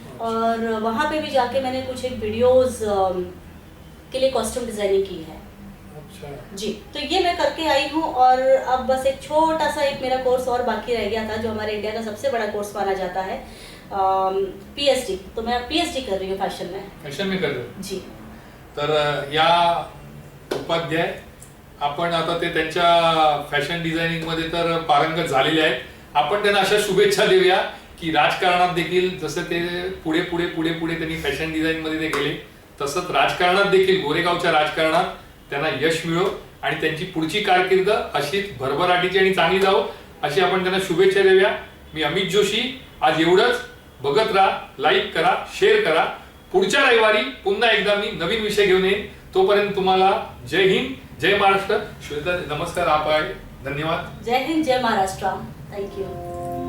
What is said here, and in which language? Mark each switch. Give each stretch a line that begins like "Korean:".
Hindi: और वहाँ पे भी जाके मैंने कुछ एक वीडियोस के लिए कॉस्ट्यूम डिजाइनिंग की है। अच्छा जी, तो ये मैं करके आई हूँ। और अब बस एक छोटा सा एक मेरा कोर्स और बाकी रह गया था, जो हमारे इंडिया का सबसे बड़ा कोर्स माना जाता है, पीएचडी। तो मैं पीएचडी कर रही हूँ फैशन में कर रहे हो जी।
Marathi: तर या उपाध्याय आपण आता ते त्यांच्या फॅशन डिझायनिंग मध्ये तर पारंगत झालेले आहेत। आपण त्यांना अशा शुभेच्छा देऊया की राजकारणात देखील जसं ते पुढे पुढे पुढे पुढे त्यांनी फॅशन डिझाईन मध्ये ते गेले, तसंच राजकारणात देखील गोरेगावच्या राजकारणात त्यांना यश मिळो आणि त्यांची पुढची कारकीर्द अशीच भरभराटीची आणि चांगली जावो अशी आपण त्यांना शुभेच्छा देऊया। मी अमित जोशी, आज एवढंच। बघत राहा, लाईक करा, शेअर करा। पुढच्या रविवारी पुन्हा एकदा मी नवीन विषय घेऊन येईन। तोपर्यंत तुम्हाला जय हिंद, जय महाराष्ट्र। श्वेता नमस्कार, आप आहे, धन्यवाद। जय हिंद, जय महाराष्ट्र,
English: Thank you.